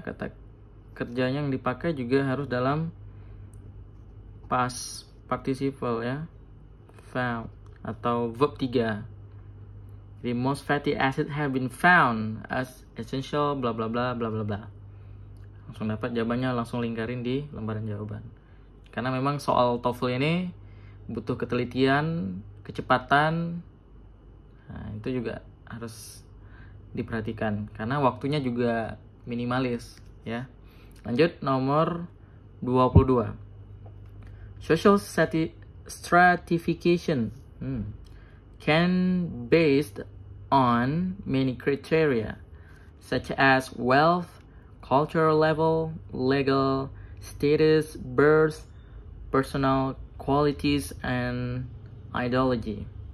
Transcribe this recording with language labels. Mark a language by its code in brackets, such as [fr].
[id] Kata kerjanya yang dipakai juga harus dalam past participle ya. Found atau verb 3. [en] The most fatty acid have been found as essential bla bla bla bla bla bla. [id] Langsung dapat jawabannya, langsung lingkarin di lembaran jawaban. Karena memang soal TOEFL ini butuh ketelitian, kecepatan. Nah, itu juga harus diperhatikan karena waktunya juga minimalis ya. Lanjut nomor 22. [en] Social stratification can based on many criteria such as wealth, cultural level, legal status, birth, personal qualities, and ideology.